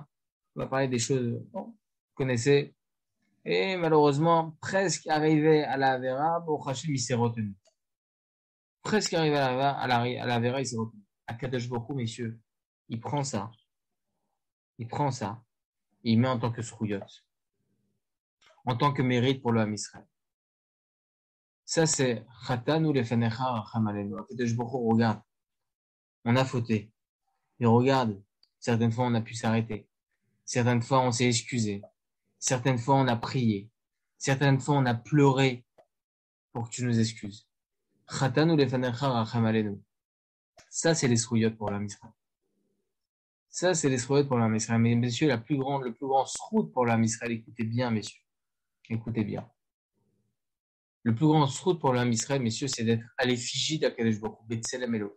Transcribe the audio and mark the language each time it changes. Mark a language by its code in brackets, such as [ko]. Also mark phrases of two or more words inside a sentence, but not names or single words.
[fr] On va parler des choses, bon, vous connaissez. Et malheureusement, presque arrivé à la Avera, bon, Hashem, il s'est retenu. Presque arrivé à la Avera, il s'est retenu. À Kadosh Baruch Hu, messieurs, il prend ça. Et il met en tant que srouyot, en tant que mérite pour le [he] עם ישראל. [fr] Ça, c'est [he] חטאנו לפניך רחם עלינו. [fr] Akadosh Baruch Hu regarde, on a fauté. Et regarde, certaines fois on a pu s'arrêter. Certaines fois on s'est excusé. Certaines fois on a prié. Certaines fois on a pleuré pour que tu nous excuses. [he] חטאנו לפניך רחם עלינו. [fr] Ça, c'est les srouyot pour le [he] עם ישראל. [fr] Ça, c'est les srouyot pour le [he] עם ישראל. [fr] Mais messieurs, le plus grand srout pour le [he] עם ישראל, [fr] écoutez bien, messieurs. Écoutez bien. Le plus grand srout pour le [he] עם ישראל, [fr] messieurs, c'est d'être à l'effigie d'Akadosh Baruch Hu, [he] בצלם אלוקים.